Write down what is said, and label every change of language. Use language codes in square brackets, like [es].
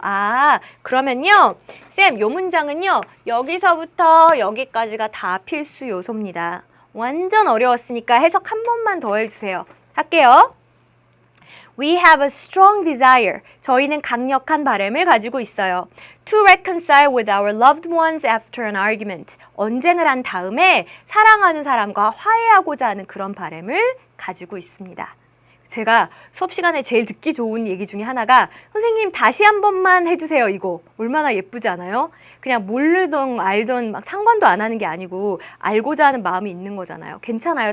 [ko] 아, 그러면요. 쌤, 요 문장은요, 여기서부터 여기까지가 다 필수 요소입니다. 완전 어려웠으니까 해석 한 번만 더 해주세요. 할게요. [en] We have a strong desire. [ko] 저희는 강력한 바람을 가지고 있어요. [en] To reconcile with our loved ones after an argument. [ko] 언쟁을 한 다음에 사랑하는 사람과 화해하고자 하는 그런 바람을 가지고 있습니다. 제가 수업 시간에 제일 듣기 좋은 얘기 중에 하나가 선생님 다시 한 번만 해주세요 이거. 얼마나 예쁘지 않아요? 그냥 모르던 알던 막 상관도 안 하는 게 아니고 알고자 하는 마음이 있는 거잖아요. 괜찮아요.